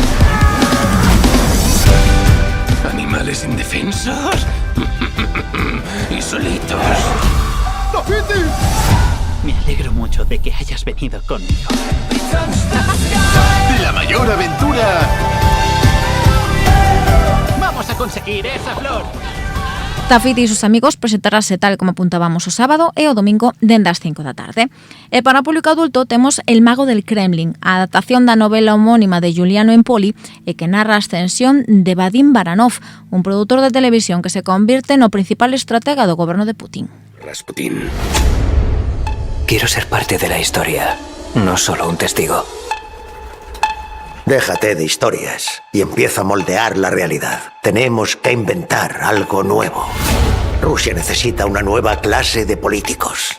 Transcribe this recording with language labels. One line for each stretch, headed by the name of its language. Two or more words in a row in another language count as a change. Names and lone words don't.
Spanish: Animales indefensos y solitos. ¡Tafiti! Me alegro mucho de que hayas venido conmigo. La mayor aventura. ¡Vamos a conseguir esa flor!
Galician: Tafiti y sus amigos presentarase tal como apuntábamos o sábado e o domingo dende as 5 da tarde. E para o público adulto temos El mago del Kremlin, a adaptación da novela homónima de Giuliano Empoli e que narra a ascensión de Vadim Baranov, un produtor de televisión que se convierte no principal estratega do goberno de Putin.
Spanish: Rasputín. Quiero ser parte de la historia, no solo un testigo. Déjate de historias y empieza a moldear la realidad. Tenemos que inventar algo nuevo. Rusia necesita una nueva clase de políticos.